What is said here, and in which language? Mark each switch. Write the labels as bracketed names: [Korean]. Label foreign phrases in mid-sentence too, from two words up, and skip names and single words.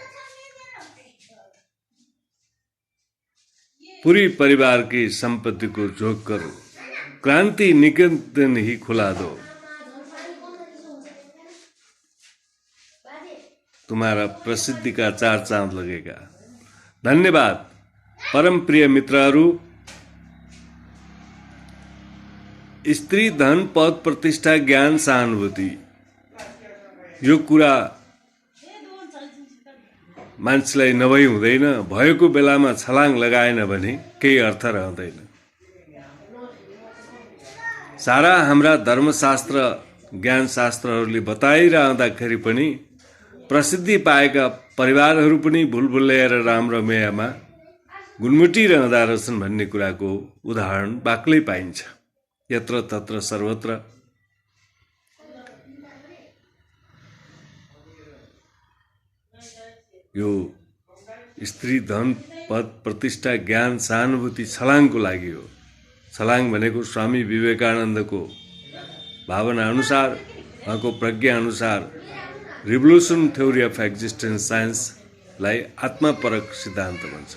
[Hindi] पूरी परिवार की संपत्ति को झोंक कर क्रांति निकेतन ही खुला दो। तुम्हारा प्रसिद्धि का चार चांद लगेगा। [Nepali] धन्यवाद परम प्रिय मित्रहरू। स्त्री धन पद प्रतिष्ठा ज्ञान सहानुभूति यो कुरा मान्छेलाई नभई हुँदैन। भएको बेलामा छलाङ लगाएन भने केही अर्थ रहँदैन। सारा हाम्रा धर्मशास्त्र ज्ञान शास्त्रहरूले बताइरहँदाखेरि पनि प्रसिद्धि पाएका परिवारहरू पनि भूल भुलैया र राम रमैयामा गुनमुटिरहँदा रहेछन् भन्ने कुराको उदाहरण बाक्लै पाइन्छ। [Sanskrit] यत्र तत्र सर्वत्र। [Nepali] यो स्त्री धन पद प्रतिष्ठा ज्ञान सहानुभूति छलाङको लागि हो। छलाङ भनेको स्वामी विवेकानन्दको भावना अनुसार, उहाँको प्रज्ञा अनुसार [English] revolution theory of existence science [Nepali] लाई आत्मपरक सिद्धान्त भन्छौँ।